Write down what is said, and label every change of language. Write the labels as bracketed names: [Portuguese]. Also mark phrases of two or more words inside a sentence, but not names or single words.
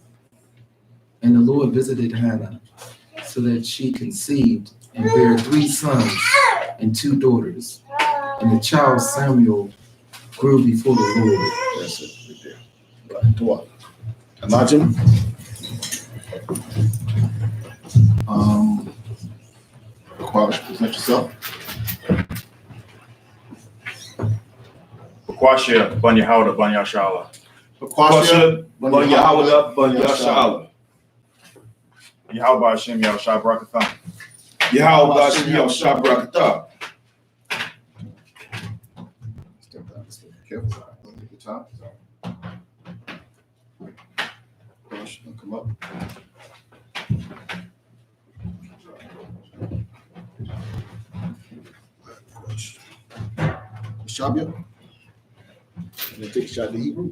[English] And the Lord visited Hannah, so that she conceived and bare 3 sons and 2 daughters. And the child Samuel grew before the Lord. That's it right there. Right. Go on. Imagine. Quash, present yourself. Kwasha, Banya Howda, Banya Shala. Kwasha, Banya Howda, Banya Shala. Yahweh Hashem, Yahweh Shai Barakatah. Yahweh Hashem, Yahweh Shai Barakatah. Step back. Let's be careful. Don't take your time. Quash, don't come up. Shabia, you gonna take a shot at the Hebrew?